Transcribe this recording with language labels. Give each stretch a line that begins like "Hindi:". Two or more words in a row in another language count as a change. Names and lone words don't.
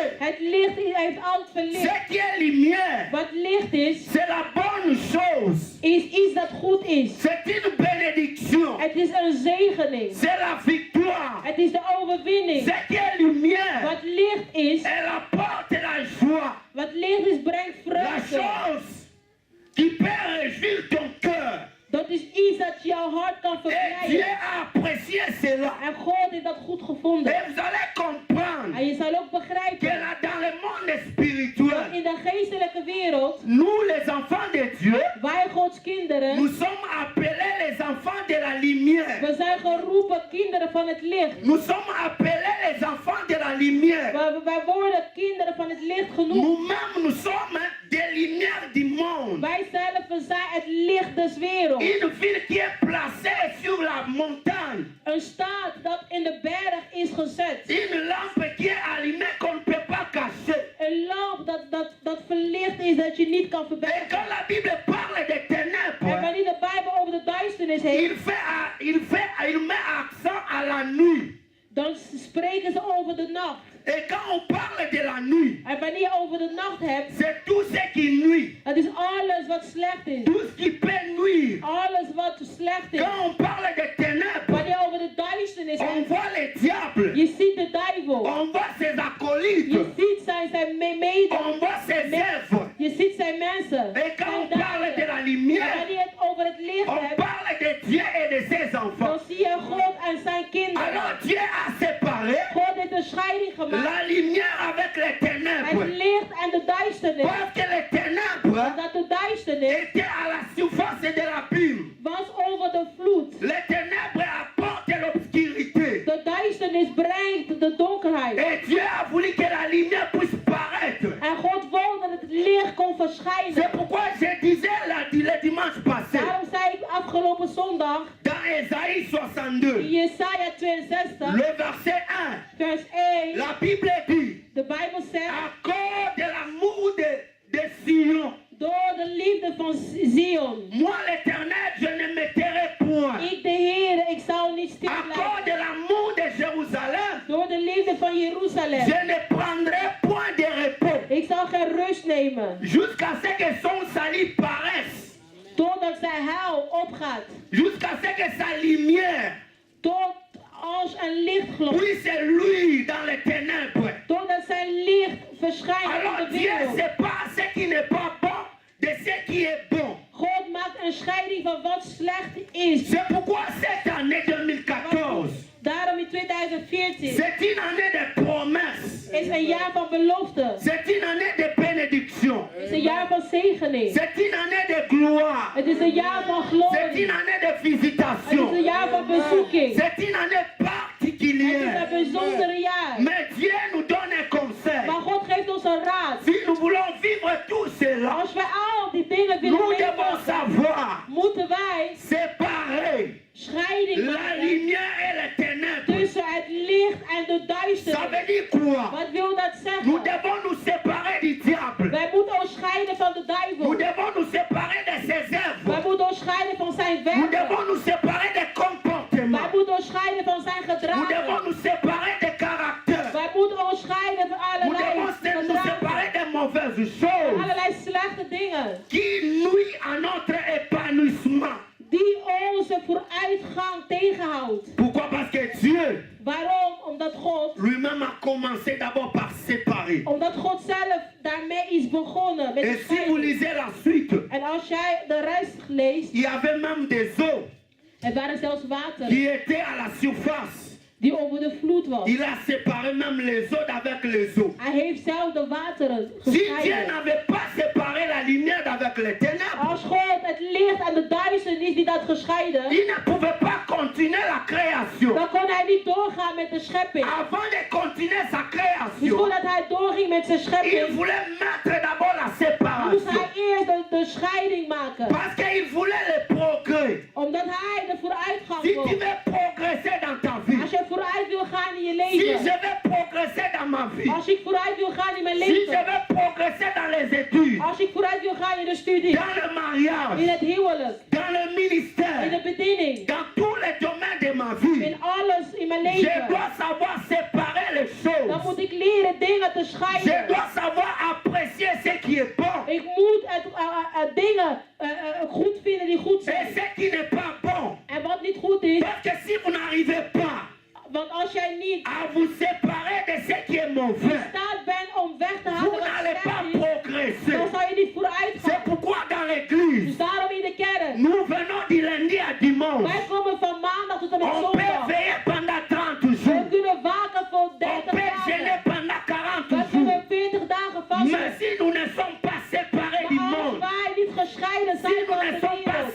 Dutch: Het licht heeft altijd verlicht.
French: Ce qui est lumière,
Dutch: Wat licht is,
French: c'est la bonne chose.
Dutch: is iets dat goed is.
French: C'est une bénédiction.
Dutch: Het is een zegening.
French: C'est la victoire.
Dutch: Het is de overwinning.
French: Ce qui est lumière,
Dutch: Wat licht is,
French: elle apporte la joie.
Dutch: wat licht is, brengt
French: La
Dutch: vreugde.
French: chose qui peut réjouir ton cœur.
Dutch: Dat is iets dat jouw hart kan
French: Et Dieu
Dutch: verblijen.
French: a apprécié cela.
Dutch: En God heeft dat goed gevonden.
French: Et vous allez comprendre
Dutch: En je zal ook
French: que
Dutch: begrijpen
French: là, dans le monde
Dutch: dat
French: spirituel,
Dutch: in de geestelijke wereld,
French: nous les enfants de Dieu,
Dutch: wij Gods kinderen,
French: nous sommes appelés les enfants de la lumière.
Dutch: we zijn geroepen kinderen van het licht.
French: Nous sommes appelés les enfants de la lumière.
Dutch: Wij worden kinderen van het licht genoemd.
French: Nous-mêmes, nous sommes des lumières du monde.
Dutch: Wij zelf zijn het licht des werelds.
French: Une ville qui est placée sur la montagne.
Dutch: Een staat dat in de berg is gezet.
French: Une lampe qui est allumée qu'on ne peut pas cacher.
Dutch: Een lamp dat verlicht is dat je niet kan
French: Et
Dutch: verbergen.
French: quand la Bible parle des
Dutch: En
French: ténèbres,
Dutch: wanneer de Bijbel over de duisternis heeft,
French: il met accent à la nuit.
Dutch: dan spreken ze over de nacht.
French: Et quand on parle de la nuit,
Dutch: En wanneer je over de nacht hebt,
French: c'est tout ce qui nuit.
Dutch: het is alles wat slecht is.
French: Tout ce qui peut nuire.
Dutch: Alles wat slecht is.
French: Quand on parle de ténèbres,
Dutch: Wanneer je over de duisternis
French: on
Dutch: hebt,
French: voit les diables.
Dutch: je ziet de duivel.
French: On voit ses
Dutch: Je
French: acolytes.
Dutch: ziet zijn mede.
French: On voit ses œuvres.
Dutch: Je ziet zijn mensen.
French: Et quand on
Dutch: Zijn
French: parle de
Dutch: daden.
French: la
Dutch: En
French: lumière,
Dutch: wanneer je het over het licht
French: on
Dutch: hebt,
French: parle de Dieu et de ses
Dutch: dan
French: enfants.
Dutch: zie je God en zijn kinderen.
French: Alors Dieu a séparé
Dutch: God heeft een scheiding gemaakt.
French: la lumière avec les
Dutch: Het
French: ténèbres.
Dutch: licht en de duisternis.
French: Parce que les ténèbres
Dutch: Dat de duisternis
French: étaient à la surface de l'abîme.
Dutch: was over de vloed.
French: Les ténèbres apportent l'obscurité.
Dutch: De duisternis brengt de donkerheid.
French: Et Dieu a voulu que la lumière puisse paraître.
Dutch: En God wou dat het licht kon
French: C'est
Dutch: verschijnen.
French: pourquoi je disais le dimanche passé,
Dutch: Daarom zei ik afgelopen zondag
French: dans Ésaïe 62,
Dutch: in Jesaja 62,
French: le verset 1,
Dutch: vers 1,
French: la Bible dit,
Dutch: de Bijbel zegt,
French: à cause de l'amour de Sion,
Dutch: door de liefde van Zion.
French: moi l'Éternel, je ne me tairai point.
Dutch: Ik de Heer, ik zal niet stil
French: À cause
Dutch: blijven.
French: de l'amour de Jérusalem,
Dutch: Door de liefde van Jeruzalem.
French: je ne prendrai point de repos
Dutch: Ik zal geen rust nemen.
French: jusqu'à ce que son salut paraisse,
Dutch: Totdat zijn huil opgaat.
French: jusqu'à ce que sa lumière
Dutch: Tot als een lichtglop.
French: puisse luire dans les ténèbres.
Dutch: Totdat zijn licht verschijnt
French: Alors
Dutch: in de
French: Dieu
Dutch: wereld.
French: sépare ce qui n'est pas bon de ce qui est bon.
Dutch: God maakt een scheiding van wat slecht is.
French: C'est pourquoi cette année 2014,
Dutch: Daarom in 2014
French: c'est une année de promesses.
Dutch: is een jaar van belofte.
French: C'est une année de bénédiction.
Dutch: Het is een jaar van zegening.
French: C'est une année de gloire.
Dutch: Het is een jaar van
French: C'est
Dutch: glorie.
French: une année de
Dutch: Het is een
French: visitation.
Dutch: jaar van bezoeking.
French: C'est une année
Dutch: Het is
French: particulière.
Dutch: een bijzondere jaar.
French: Mais Dieu nous donne un conseil.
Dutch: Maar God geeft ons een raad.
French: Si nous voulons vivre tout cela,
Dutch: Als wij al die dingen willen
French: nous devons
Dutch: meemaken,
French: savoir
Dutch: moeten wij
French: séparer
Dutch: scheiding
French: la
Dutch: maken
French: lumière et les ténèbres.
Dutch: tussen het licht en de
French: Ça
Dutch: duisternis.
French: veut dire quoi?
Dutch: Wat wil dat
French: Nous
Dutch: zeggen?
French: devons nous séparer du diable.
Dutch: Wij moeten ons scheiden van de
French: Nous
Dutch: duivel.
French: devons nous séparer de ses
Dutch: Wij
French: œuvres.
Dutch: moeten ons scheiden van zijn
French: Nous devons
Dutch: werken.
French: nous séparer des
Dutch: Wij
French: comportements.
Dutch: moeten ons scheiden van zijn
French: Nous devons
Dutch: gedragen.
French: nous séparer des caractères.
Dutch: Wij moeten ons scheiden van
French: Nous
Dutch: allerlei
French: devons nous
Dutch: gedragen.
French: séparer des mauvaises choses
Dutch: Allerlei slechte dingen.
French: qui nuisent à notre épanouissement.
Dutch: Die onze vooruitgang tegenhoudt.
French: Pourquoi? Parce que Dieu
Dutch: Waarom? Omdat God
French: lui-même a commencé d'abord par séparer.
Dutch: Omdat God zelf daarmee is begonnen met de
French: Et si vous
Dutch: scheiding.
French: lisez la suite,
Dutch: En als jij de rest leest,
French: il y avait même des eaux
Dutch: er waren zelfs wateren
French: qui étaient à la surface.
Dutch: die over de vloed was.
French: Il a séparé même les eaux d'avec les eaux.
Dutch: Hij heeft zelf de wateren
French: Si Dieu
Dutch: gescheiden.
French: n'avait pas séparé la lumière d'avec les ténèbres,
Dutch: Als God het licht en de duisternis niet had gescheiden,
French: il ne pouvait pas continuer la création.
Dutch: dan kon hij niet doorgaan met de schepping.
French: Avant de continuer sa
Dutch: Dus
French: création,
Dutch: voordat hij doorging met zijn
French: il
Dutch: schepping,
French: voulait mettre d'abord la
Dutch: moest
French: séparation.
Dutch: hij eerst de scheiding maken.
French: Parce qu'il voulait le progrès.
Dutch: Omdat hij de vooruitgang
French: Si tu
Dutch: wil.
French: veux progresser dans ta vie,
Dutch: Als je vooruit wil gaan in je
French: si je
Dutch: leven.
French: veux progresser dans ma vie,
Dutch: Als ik vooruit wil gaan in mijn
French: si je
Dutch: leven.
French: veux progresser dans les études,
Dutch: Als ik vooruit wil gaan in de studie.
French: dans le mariage,
Dutch: In het huwelijk.
French: dans le
Dutch: In
French: ministère,
Dutch: de bediening.
French: dans tous les domaines de ma vie,
Dutch: In alles in mijn
French: je
Dutch: leven.
French: dois savoir séparer les
Dutch: Dan
French: choses.
Dutch: moet ik leren dingen te
French: Je
Dutch: scheiden.
French: dois savoir apprécier ce qui est bon
Dutch: Ik moet dingen goed vinden die goed
French: et
Dutch: zijn.
French: ce qui n'est pas bon.
Dutch: En wat niet goed is.
French: Parce que si vous n'arrivez pas
Dutch: Want als jij niet
French: à vous séparer de ce qui est
Dutch: in
French: mauvais,
Dutch: staat bent om weg te
French: vous
Dutch: halen wat
French: n'allez pas
Dutch: slecht is.
French: progresser.
Dutch: Dan zal je niet vooruit
French: C'est
Dutch: gaan.
French: pourquoi dans
Dutch: Dus
French: l'église,
Dutch: daarom in de kerk.
French: nous venons du lundi à dimanche.
Dutch: Wij komen van maandag tot en met
French: On peut
Dutch: zondag.
French: veiller pendant 30
Dutch: We
French: jours.
Dutch: kunnen waken voor
French: On
Dutch: 30
French: peut jeûner
Dutch: dagen.
French: pendant 40
Dutch: We
French: jours.
Dutch: kunnen 40 dagen
French: Mais
Dutch: vasten.
French: si nous ne sommes pas séparés du
Dutch: Maar als
French: monde,
Dutch: wij niet gescheiden
French: si
Dutch: zijn
French: nous
Dutch: van
French: ne
Dutch: de
French: sommes pas